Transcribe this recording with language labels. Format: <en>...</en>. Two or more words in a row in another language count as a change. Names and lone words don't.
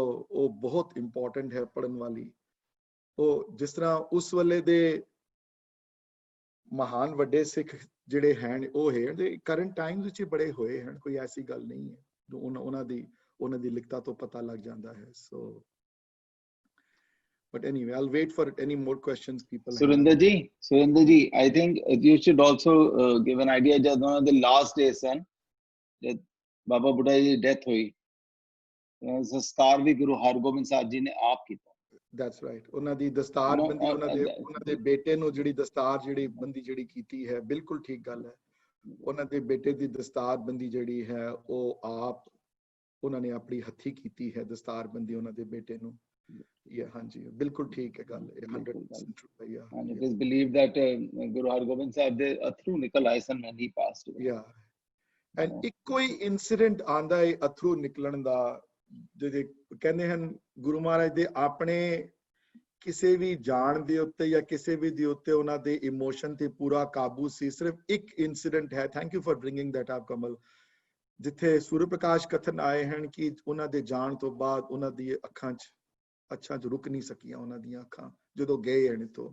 <pa>ਉਹ ਬਹੁਤ ਇੰਪੋਰਟੈਂਟ ਹੈ ਪੜ੍ਹਨ ਵਾਲੀ। ਉਹ ਜਿਸ ਤਰ੍ਹਾਂ ਉਸ ਵੇਲੇ ਦੇ ਮਹਾਨ ਵੱਡੇ ਸਿੱਖ ਜਿਹੜੇ ਹਨ, ਉਹ ਹੈ ਦੇ</pa> <en>current times</en> <pa>ਵਿੱਚ ਬੜੇ ਹੋਏ ਹਨ, ਕੋਈ ਐਸੀ ਗੱਲ ਨਹੀਂ ਹੈ। ਉਹਨਾਂ ਦੀ ਲਿਖਤਾਂ ਤੋਂ ਪਤਾ ਲੱਗ ਜਾਂਦਾ ਹੈ।</pa> <en>ਸੋ but anyway, I'll wait for any more questions people have. Surinder ji, I think you should also give an idea jad on the last day</en> <pa>ਸੋਂ ਜਦ ਬਾਬਾ ਬੁੱਢਾ ਜੀ ਦੀ death ਹੋਈ, ਸੰਸਕਾਰ ਵੀ ਗੁਰੂ ਹਰਗੋਬਿੰਦ ਸਾਹਿਬ ਜੀ ਨੇ ਆਪ ਕੀਤਾ।</pa> <en>That's right.</en> <pa>ਉਹਨਾਂ ਦੀ ਦਸਤਾਰ ਬੰਦੀ, ਉਹਨਾਂ ਦੇ ਬੇਟੇ ਨੂੰ ਜਿਹੜੀ ਦਸਤਾਰ ਜਿਹੜੀ ਬੰਦੀ ਜਿਹੜੀ ਕੀਤੀ ਹੈ, ਬਿਲਕੁਲ ਠੀਕ ਗੱਲ ਹੈ। ਉਹਨਾਂ ਦੇ ਬੇਟੇ ਦੀ ਦਸਤਾਰ ਬੰਦੀ ਜਿਹੜੀ ਹੈ ਉਹ ਆਪ ਉਹਨਾਂ ਨੇ ਆਪਣੀ ਹੱਥੀ ਕੀਤੀ ਹੈ, ਦਸਤਾਰ ਬੰਦੀ ਉਹਨਾਂ ਦੇ ਬੇਟੇ ਨੂੰ। ਹਾਂਜੀ ਬਿਲਕੁਲ ਠੀਕ ਹੈ ਗੱਲ, 100% true ਹੈ।</pa> <en>And it is believed that Guru Hargobind Sahib</en> <pa>ਦੇ ਅਥਰੂ ਨਿਕਲ ਆਏ ਸਨ</pa> <en>when he passed away.</en> <pa>And ਇੱਕੋ ਹੀ ਇਨਸੀਡੈਂਟ ਆਂਦਾ ਹੈ ਅਥਰੂ ਨਿਕਲਣ ਦਾ, ਜਿਹੜੇ ਕਹਿੰਦੇ ਹਨ ਗੁਰੂ ਮਹਾਰਾਜ ਦੇ ਆਪਣੇ ਕਿਸੇ ਵੀ ਜਾਣ ਦੇ ਉੱਤੇ ਜਾਂ ਕਿਸੇ ਵੀ ਦੇ ਉੱਤੇ ਉਹਨਾਂ ਦੇ ਇਮੋਸ਼ਨ ਤੇ ਪੂਰਾ ਕਾਬੂ ਸੀ। ਸਿਰਫ ਇੱਕ ਇਨਸੀਡੈਂਟ ਹੈ,</pa> <en>thank you for bringing that up</en> <pa>ਕਮਲ, ਜਿੱਥੇ ਸੂਰਯ ਪ੍ਰਕਾਸ਼ ਕਥਨ ਆਏ ਹਨ ਕਿ ਉਹਨਾਂ ਦੇ ਜਾਣ ਤੋਂ ਬਾਅਦ ਉਹਨਾਂ ਦੀ ਅੱਖਾਂ 'ਚ ਰੁਕ ਨਹੀਂ ਸਕੀਆਂ ਉਹਨਾਂ ਦੀਆਂ ਅੱਖਾਂ ਜਦੋਂ ਗਏ ਹਨ ਤੋਂ।</pa>